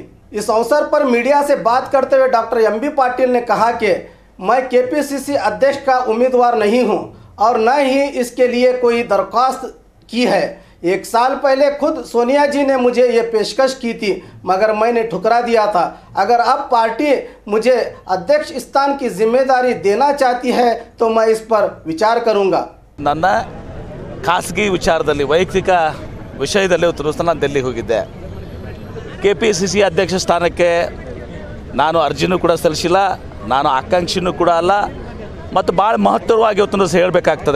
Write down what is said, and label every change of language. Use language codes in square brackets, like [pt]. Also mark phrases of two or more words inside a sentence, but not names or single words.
[hi] इस अवसर पर मीडिया से बात करते हुए डॉक्टर एम.बी. पाटिल ने कहा कि मैं केपीसीसी अध्यक्ष का उम्मीदवार नहीं हूं और न ही इसके लिए कोई दरख्वास्त की है। 1 साल पहले खुद सोनिया जी ने मुझे ये पेशकश की थी मगर मैंने ठुकरा दिया था। अगर अब पार्टी मुझे अध्यक्ष स्थान की जिम्मेदारी देना चाहती है तो मैं इस पर विचार करूंगा। [kn] ನನ್ನ ಖಾಸಗಿ ವಿಚಾರದಲ್ಲಿ ವೈಯಕ್ತಿಕ ವಿಷಯದಲ್ಲಿ ನಾನು ದಿಲ್ಲಿಗೆ ಹೋಗಿದ್ದೆ। ಕೆಪಿಸಿಸಿ ಅಧ್ಯಕ್ಷ ಸ್ಥಾನಕ್ಕೆ ನಾನು ಅರ್ಜಿನೂ ಕೂಡ ಸಲ್ಲಿಸಿಲ್ಲ, ನಾನು ಆಕಾಂಕ್ಷಿನೂ ಕೂಡ ಅಲ್ಲ ಮತ್ತು ಭಾಳ ಮಹತ್ವವಾಗಿ ಇವತ್ತು ಹೇಳಬೇಕಾಗ್ತದೆ।